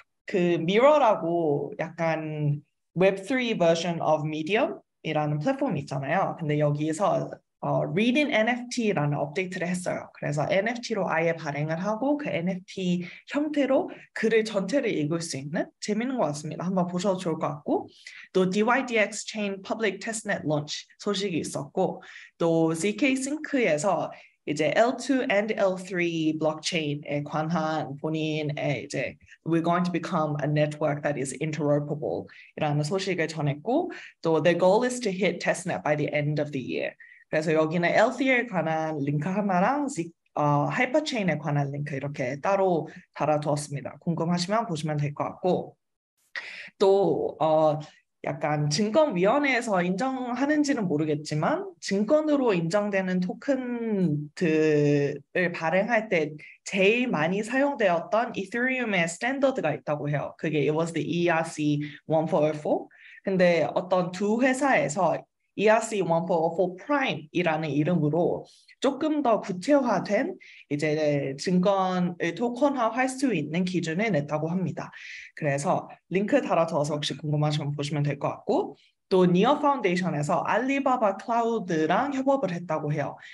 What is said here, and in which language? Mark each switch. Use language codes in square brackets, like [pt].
[ko] 그 미러라고 약간 웹3 [en] version of [ko] Medium이라는 플랫폼이 있잖아요. 근데 여기에서 Reading NFT라는 업데이트를 했어요. 그래서 NFT로 아예 발행을 하고 그 NFT 형태로 글을 전체를 읽을 수 있는 재밌는 것 같습니다. 한번 보셔도 좋을 것 같고 또 DYDX Chain Public Testnet Launch 소식이 있었고 또 zkSync에서 이제 L2 and L3 블록체인에 관한 본인의 이제 [en] we're going to become a network that is interoperable [ko] 이라는 소식을 전했고 또 [en] the goal is to hit testnet by the end of the year. [ko] 그래서 여기는 L3에 관한 링크 하나랑 하이퍼체인에 관한 링크 이렇게 따로 달아두었습니다. 궁금하시면 보시면 될 것 같고 또 약간 증권위원회에서 인정하는지는 모르겠지만 증권으로 인정되는 토큰들을 발행할 때 제일 많이 사용되었던 이더리움의 스탠더드가 있다고 해요. 그게 [en] it was the ERC-1404. [ko] 근데 어떤 두 회사에서 ERC-1404 Prime이라는 이름으로 조금 더 구체화된 이제 증권을 토큰화할 수 있는 기준을 냈다고 합니다. 그래서 링크 달아줘서 혹시 궁금하시면 보시면 될 것 같고 또 니어 파운데이션에서 알리바바 클라우드랑 협업을 했다고 해요.